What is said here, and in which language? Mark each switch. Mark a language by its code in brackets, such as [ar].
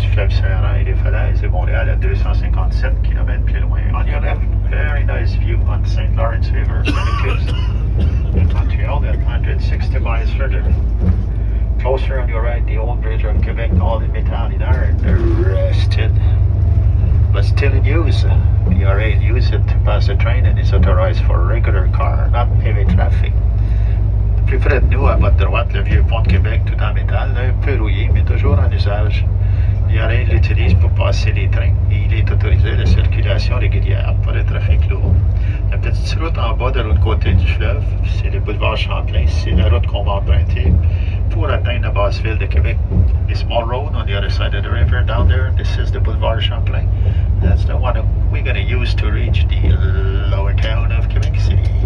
[fr] Saint-Laurent et des falaises et Montréal à 257 km plus loin. [en] On your left, very nice view on the St. Lawrence River and the cliffs in Montreal at 160 miles further. Closer on your right, the old bridge of Quebec, all in metal in iron, rusted, but still in use. The RA use it to pass the train and is authorized for regular car, not heavy traffic. [fr] Plus près de nous, à votre droite, le vieux pont de Québec, tout en métal, un peu rouillé, mais toujours en usage. L'IRA l'utilise pour passer les trains et il est autorisé à la circulation régulière, pas de trafic lourd. La petite route en bas de l'autre côté du fleuve, c'est le boulevard Champlain, c'est la route qu'on va emprunter pour atteindre la basse ville de Québec. [en] The small road on the other side of the river down there, this is the boulevard Champlain. That's the one we're going to use to reach the lower town of Quebec City.